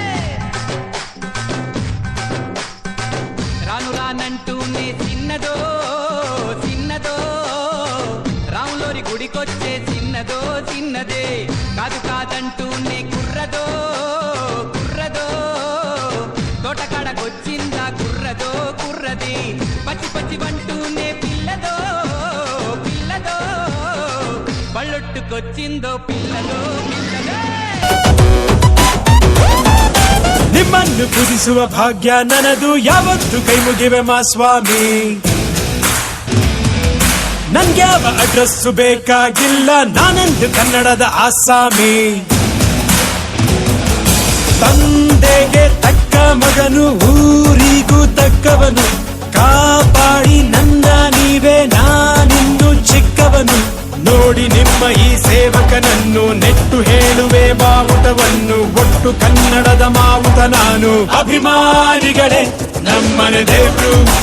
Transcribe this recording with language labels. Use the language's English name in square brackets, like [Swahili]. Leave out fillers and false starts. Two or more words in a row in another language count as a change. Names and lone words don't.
[Telugu] రాను రానంటూనే సిన్నదో సిన్నదో రాములోరి గుడికొచ్చే చిన్నదో చిన్నదే కాదు కాదంటూనే కుర్రదో కుర్రదో తోటకాడకొచ్చిందా కుర్రదో కుర్రది పచ్చి పచ్చి వంటూనే పిల్లదో పిల్లదో బళ్ళొట్టుకొచ్చిందో పిల్లదో పిల్లదే [Kannada] ನಿಮ್ಮನ್ನು ಪೂಜಿಸುವ ಭಾಗ್ಯ ನನದು ಯಾವತ್ತು ಕೈ ಮುಗಿವೆ ಮಾ ಸ್ವಾಮಿ ನನ್ಗ್ಯಾವ ಅಡ್ರೆಸ್ಸು ಬೇಕಾಗಿಲ್ಲ ನಾನಂದು ಕನ್ನಡದ ಆಸಾಮಿ ತಂದೆಗೆ ತಕ್ಕ ಮಗನು ಊರಿಗೂ ತಕ್ಕವನು ಕಾಪಾಡಿ ನನ್ನ ನೀವೇ ನಾನಿಂದು ಚಿಕ್ಕವನು ನೋಡಿ ನಿಮ್ಮ ಈ ಸೇವಕನನ್ನು ನೆಟ್ಟು ಹೇಳುವೆ ಬಾವುಟವನ್ನು ಒಟ್ಟು ಕನ್ನಡದ ಮಾವುತ ನಾನು ಅಭಿಮಾನಿಗಳೇ ನಮ್ಮನೆ ದೇವ್ರು